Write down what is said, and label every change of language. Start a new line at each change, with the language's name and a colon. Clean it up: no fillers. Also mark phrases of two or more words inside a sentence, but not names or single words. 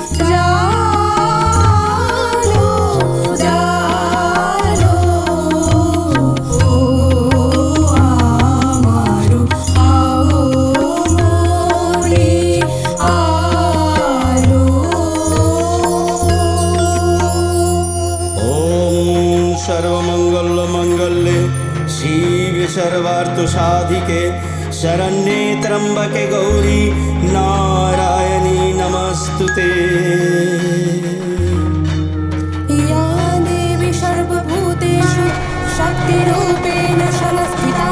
Bangla: জালো জালো, আমারো আগমনী আলো।
Sanskrit: ওম সর্বমঙ্গল মঙ্গলে শিবে সর্বার্থ সাধিকে শরণ্যে ত্র্যম্বকে গৌরী নারায়ণী নমস্তুতে। या देवी सर्वभूतेषु शक्तिरूपेण संस्थिता